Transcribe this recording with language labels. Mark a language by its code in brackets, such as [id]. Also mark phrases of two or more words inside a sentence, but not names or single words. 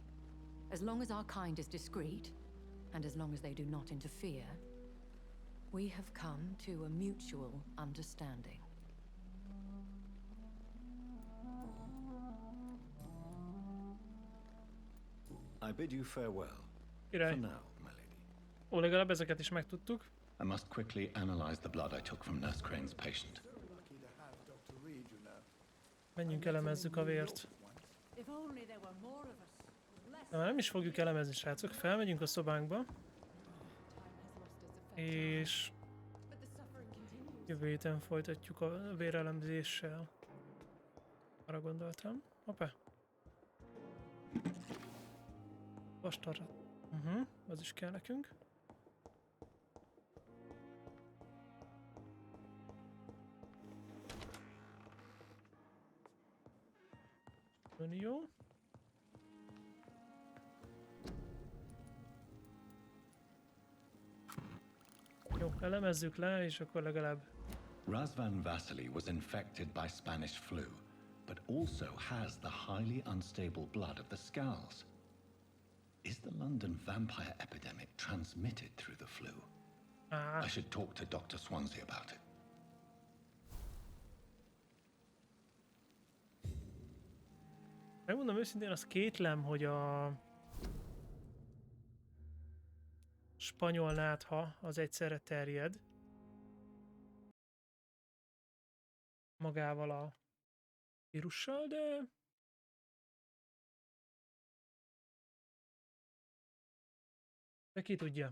[en] As long as our kind is discreet, and as long as they do not interfere, we have come to a mutual understanding. I bid you farewell. [hu] Király. [en] For now, my lady. [hu] Ó, legalább ezeket is megtudtuk. [en] I must quickly analyze the blood I took from Nurse Crane's patient. [hu] Menjünk elemezzük a vért. [en] If only there were more of us. Less. [hu] De már nem is fogjuk elemezni, srácok. Felmegyünk a szobánkba. És jövő héten folytatjuk a vérelemzéssel. Arra gondoltam. Hoppá. Vastarra. Az is kell nekünk. Jó. Jó, elemezzük le, és akkor legalább... [en] Razvan Vasily was infected by Spanish flu, but also has the highly unstable blood of the Skulls. Is the London vampire epidemic transmitted through the flu? I should talk to Dr. Swansea about it. [hu] Megmondom őszintén, azt kétlem, hogy a spanyol nátha az egyszerre terjed magával a vírussal, de ki tudja.